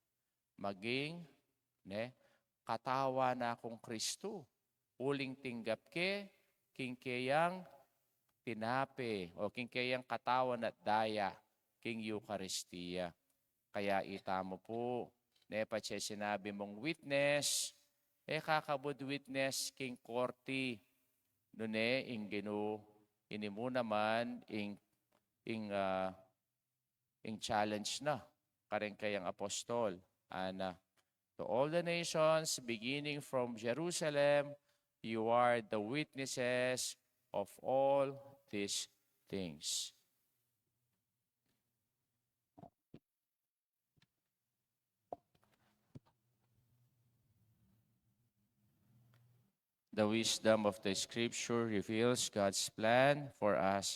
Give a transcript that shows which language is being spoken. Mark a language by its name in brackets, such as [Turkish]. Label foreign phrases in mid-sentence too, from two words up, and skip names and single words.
[Pampanga] Maging katawa na akong Kristo. Uling tinggap king kayang tinape o king kayang katawan at daya king Eucharistia. Kaya itamo po, sinabi mong witness, kakabod witness king korti. Inginu, ini mo naman, ing challenge na, kareng kayang apostol. [English] To all the nations, beginning from Jerusalem, you are the witnesses of all these things. The wisdom of the Scripture reveals God's plan for us.